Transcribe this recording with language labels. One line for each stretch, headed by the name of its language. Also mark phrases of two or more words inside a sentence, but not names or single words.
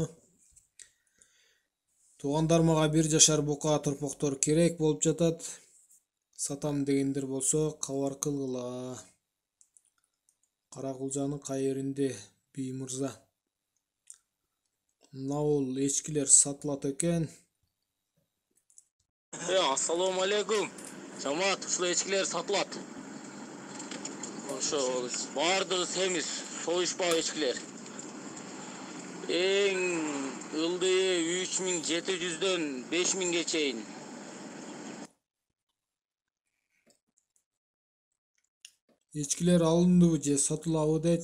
Kyrgyz: Туугандар, мага 1 жашар бука торпоктор керек болуп жатат. Сатам дегендер болсо кабар кылгыла. Каракулжанын кай жеринде бий мырза? Наул эчкилер сатылат экен.
Arabic: السلام عليكم.
Kyrgyz: Jamoat, ушул эчкилер сатылат. Ошо бардыгы semiz, союшпак эчкилер. Эң ылдые 3700дөн 5000ге чейин. Эчкилер алындыбы же сатылабы дейт?